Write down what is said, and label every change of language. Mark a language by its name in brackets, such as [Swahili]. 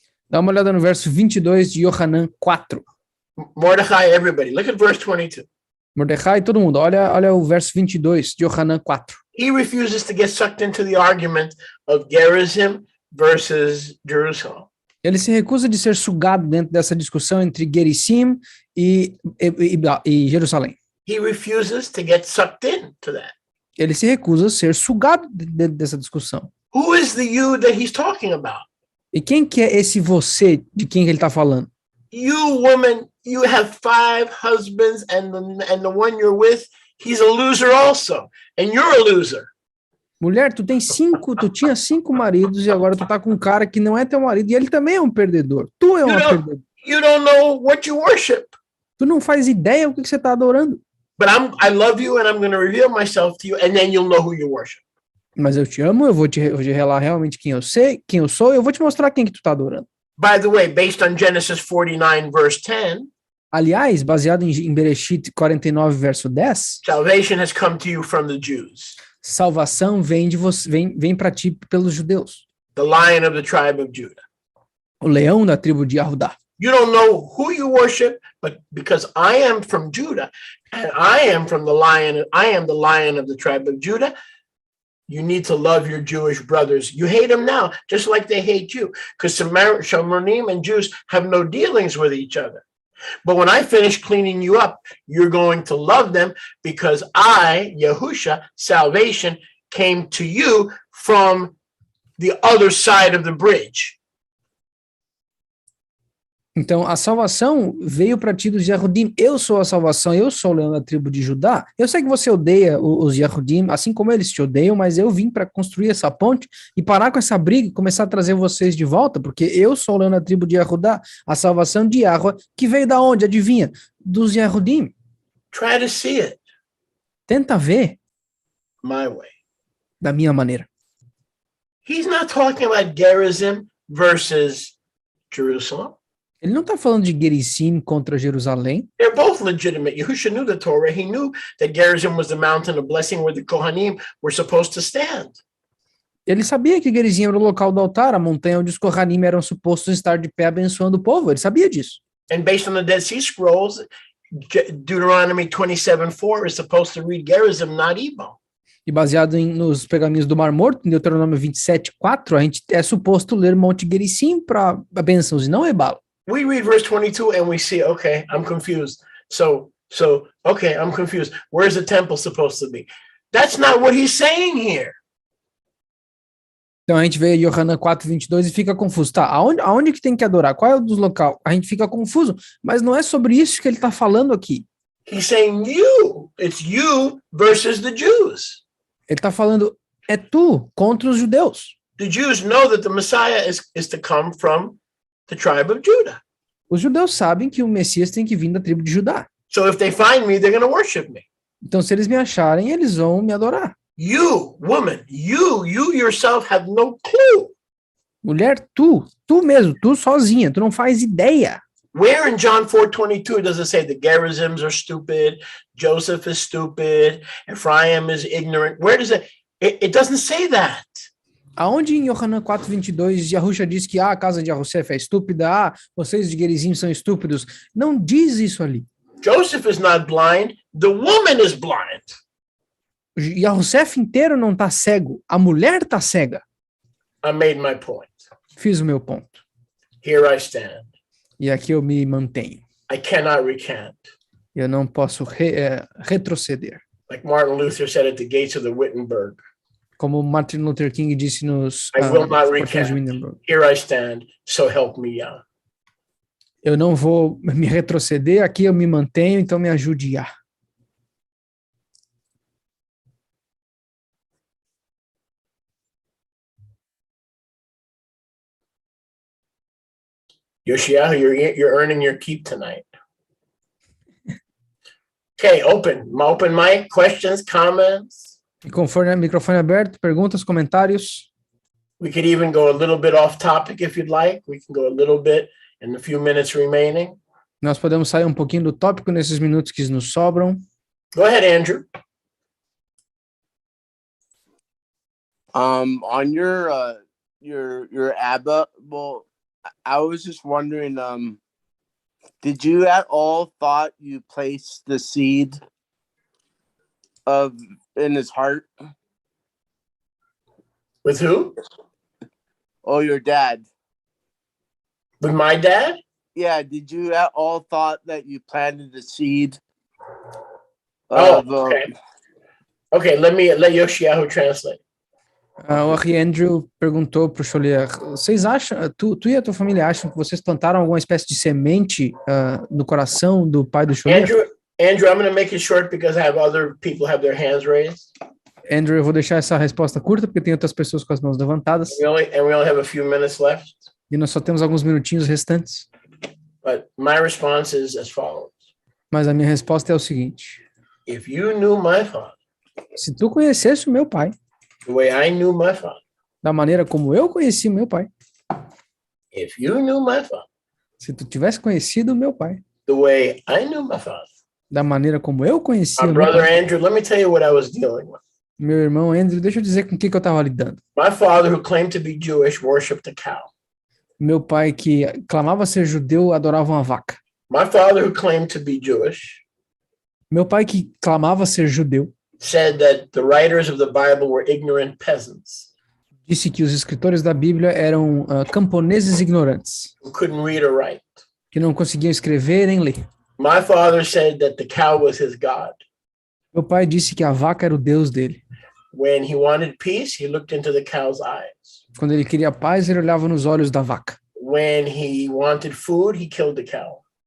[Portuguese] Dá uma olhada no verso 22 de Yohanan 4. [English] Mordecai, everybody, look at verse 22. [Portuguese] Mordecai, todo mundo, olha o verso 22 de Yohanan 4. [English] He refuses to get sucked into the argument of Gerizim versus Jerusalem. [Portuguese] Ele se recusa de ser sugado dentro dessa discussão entre Gerizim e Jerusalém. [English] He refuses to get sucked into that. [Portuguese] Ele se recusa a ser sugado dentro dessa discussão. [English] Who is the you that he's talking about? [Portuguese] E quem que é esse você de quem ele está falando? [English] You woman, you have 5 husbands and the one you're with, he's a loser also. And you're a loser. [Portuguese] Mulher, tu tinha 5 maridos e agora tu tá com um cara que não é teu marido e ele também é um perdedor. Tu é uma perdedora. [English] You don't know what you worship. [Portuguese] Tu não faz ideia o que você tá adorando. [English] But I love you and I'm going to reveal myself to you and then you'll know who you worship. [Portuguese] Mas eu te amo, eu vou te revelar realmente quem eu sou, e eu vou te mostrar quem que tu tá adorando. [English] By the way, based on Genesis 49 verse 10, [Portuguese] aliás, baseado em Bereshit 49 verso 10, [English] salvation has come to you from the Jews. [Portuguese] Salvação vem para ti pelos judeus. [English] The Lion of the tribe of Judah. [Portuguese] O leão da tribo de Yahudá. [English] You don't know who you worship, but because I am from Judah and I am the Lion of the tribe of Judah, you need to love your Jewish brothers. You hate them now, just like they hate you, because Shamarim and Jews have no dealings with each other. But when I finish cleaning you up, you're going to love them because I, Yahusha, salvation, came to you from the other side of the bridge. [Portuguese] Então, a salvação veio para ti dos Yahudim. Eu sou a salvação, eu sou o leão da tribo de Judá. Eu sei que você odeia os Yahudim, assim como eles te odeiam, mas eu vim para construir essa ponte e parar com essa briga e começar a trazer vocês de volta, porque eu sou o leão da tribo de Yahudá, a salvação de Yahweh, que veio da onde? Adivinha? Dos Yahudim. [English] Try to see it. [Portuguese] Tenta ver. [English] My way. [Portuguese] Da minha maneira. [English] He's not talking about Gerizim versus Jerusalem. [Portuguese] Ele não está falando de Gerizim contra Jerusalém. [English] They're both legitimate. Yahusha knew the Torah. He knew that Gerizim was the mountain of blessing where the Kohanim were supposed to stand. [Portuguese] Ele sabia que Gerizim era o local do altar, a montanha onde os Kohanim eram supostos estar de pé abençoando o povo. Ele sabia disso. [English] And based on the Dead Sea Scrolls, Deuteronomy 27:4 is supposed to read Gerizim, not Ebal. [Portuguese] E baseado nos pergaminhos do Mar Morto, em Deuteronômio 27:4, a gente é suposto ler Monte Gerizim para bênçãos e não Ebal. [English] We read verse 22 and we see, okay, I'm confused. So, okay, I'm confused. Where's the temple supposed to be? That's not what he's saying here. [Portuguese] Então a gente vê Yohanan 4:22 e fica confuso. Tá, aonde que tem que adorar? Qual é o dos local? A gente fica confuso, mas não é sobre isso que ele está falando aqui. [English] He's saying you. It's you versus the Jews. [Portuguese] Ele está falando, é tu contra os judeus. [English] The Jews know that the Messiah is to come from the tribe of Judah. [Portuguese] Os judeus sabem que o Messias tem que vir da tribo de Judá. [English] So if they find me, they're going to worship me. [Portuguese] Então se eles me acharem, eles vão me adorar. [English] You, woman, you yourself have no clue. [Portuguese] Mulher, tu mesmo, tu sozinha, tu não faz ideia. [English] Where in John 4:22 does it say the Gerizims are stupid, Joseph is stupid, Ephraim is ignorant? Where does it doesn't say that. [Portuguese] Aonde em Yohanan 4:22 Yahusha diz que a casa de Yosef é estúpida, vocês de Gerizim são estúpidos? Não diz isso ali. [English] Joseph is not blind, the woman is blind. [Portuguese] Yahusef inteiro não está cego, a mulher está cega. [English] I made my point. [Portuguese] Fiz o meu ponto. [English] Here I stand. [Portuguese] E aqui eu me mantenho. [English] I cannot recant. [Portuguese] Eu não posso retroceder. [English] Like Martin Luther said at the gates of the Wittenberg. [Portuguese] Como Martin Luther King disse nos [English] I will not [Portuguese] portões de Wittenberg. [English] Here I stand, so help me Yah. [Portuguese] Eu não vou me retroceder, aqui eu me mantenho, então me ajude Yah. [English] Yoshiyahu, you're earning your keep tonight. Okay, open mic, questions, comments. [Portuguese] Microfone aberto, perguntas, comentários. [English] We could even go a little bit off topic if you'd like. We can go a little bit in the few minutes remaining. [Portuguese] Nós podemos sair um pouquinho do tópico nesses minutos que nos sobram. [English] Go ahead, Andrew. On your Abba, well, I was just wondering, did you at all thought you placed the seed in his heart? With who? Oh, your dad. With my dad? Yeah, did you at all thought that you planted the seed? Okay. Okay, let Yoshiyahu translate. [Portuguese] O Andrew perguntou para o Cholier, vocês acham, tu e a tua família acham que vocês plantaram alguma espécie de semente no coração do pai do Cholier? [English] Andrew, I'm going to make it short because I have other people have their hands raised. [Portuguese] Andrew, eu vou deixar essa resposta curta porque tem outras pessoas com as mãos levantadas. [English] We only have a few minutes left. [Portuguese] E nós só temos alguns minutinhos restantes. [English] But my response is as follows. [Portuguese] Mas a minha resposta é o seguinte. [English] If you knew my father, [Portuguese] se tu conhecesse o meu pai, [English] the way I knew my father, [Portuguese] da maneira como eu conheci o meu pai, [English] if you knew my father, [Portuguese] se tu tivesse conhecido o meu pai, [English] the way I knew my father, [Portuguese] da maneira como eu conheci [English] my [Portuguese] o meu [English] brother [Portuguese] pai, [English] Andrew, let me tell you what I was dealing with. [Portuguese] Meu irmão Andrew, deixa eu dizer com o que eu estava lidando. [English] My father, who claimed to be Jewish, worshipped a cow. [Portuguese] Meu pai, que clamava ser judeu, adorava uma vaca. [English] My father, who claimed to be Jewish, [Portuguese] meu pai, que clamava ser judeu, [English] said that the writers of the Bible were ignorant peasants. [Portuguese] Disse que os escritores da Bíblia eram camponeses ignorantes, who couldn't read or write. Que não conseguiam escrever nem ler. [English] My father said that the cow was his God. [Portuguese] Meu pai disse que a vaca era o Deus dele. [English] When he wanted peace, he looked into the cow's eyes. [Portuguese] Quando ele queria paz, ele olhava nos olhos da vaca. [English] When he wanted food, he killed the cow.